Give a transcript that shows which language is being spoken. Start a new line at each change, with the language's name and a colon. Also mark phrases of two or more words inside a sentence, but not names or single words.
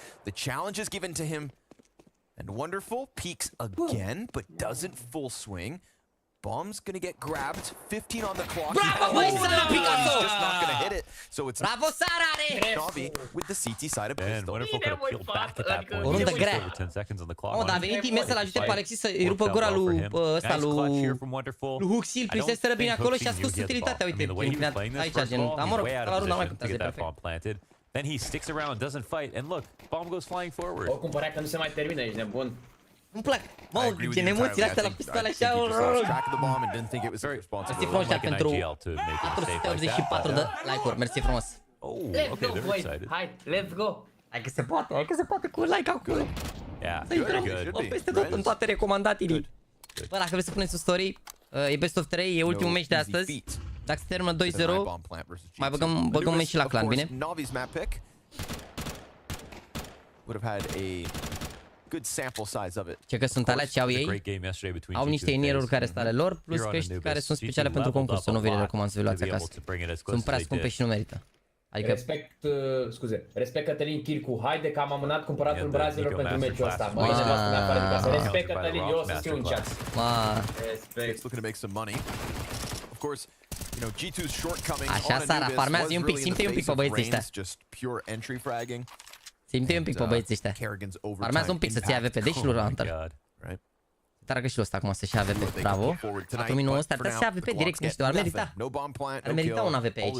English: The challenge is given to him. And Wonderful peeks again, but doesn't full swing. Bomb's gonna get grabbed. 15 on the clock.
Romanian: Bravo, băi, Sara Picasso!
English: Just not gonna hit it. So it's
Romanian: Bravo, Sara!
English: NaVI with the CT side of pistol. Wonderful could have peeled back at that point.
Romanian: O rundă grea.
English: 10 seconds on the clock.
Romanian: Oh, dar a venit Ime să-l ajute pe Alexis să-i rupă gura lui ăsta, lui Huxi, îl prinsese bine acolo și a scos utilitatea, uite, aici, gen, dar mă rog, la runda mai contează, e perfect.
English: Then he sticks around, doesn't fight, and look, bomb goes flying forward.
Romanian: Oricum părea că nu se mai termină, ești nebun. Îmi plac. Mă, gen emoțiile astea la pistoale așa. Mersi frumos pentru 484 de like-uri. Mersi frumos.
English: Let's go,
Romanian: băi. Hai,
English: let's go.
Romanian: Hai că se poate cu like acolo. Să intrăm peste tot în toate recomandatele. Bă, dacă vreți să puneți un story, e
English: best of 3,
Romanian: e ultimul meci de astăzi. Dacă se termină 2-0, mai băgăm meci și la clan, bine?
English: Good sample size of it.
Romanian: Ce că sunt alea ce au ei, au niște inieruri care sunt ale lor, plus căști care sunt speciale pentru concurs, să nu vi le recomand să vi luați acasă. Sunt prea scumpe și nu merită. Adică... Respect Cătălin Chircu, haide că am amânat cumpăratul brazilor pentru meciul ăsta. Respect Cătălin, eu o să scriu în chat. Respect.
English: Looking to make some money. Of course,
Romanian: Așa, Sara, farmează un pic, simte un pic pe băieții ăștia. Simte un pic pe băieții ăștia. Farmează un pic să-ți ia AWP, deci lui Hunter. Tragă și lui ăsta acum să-și ia AWP, bravo. 4900, ar putea să-și ia AWP direct niște, ar merita. Ar merita un AWP aici.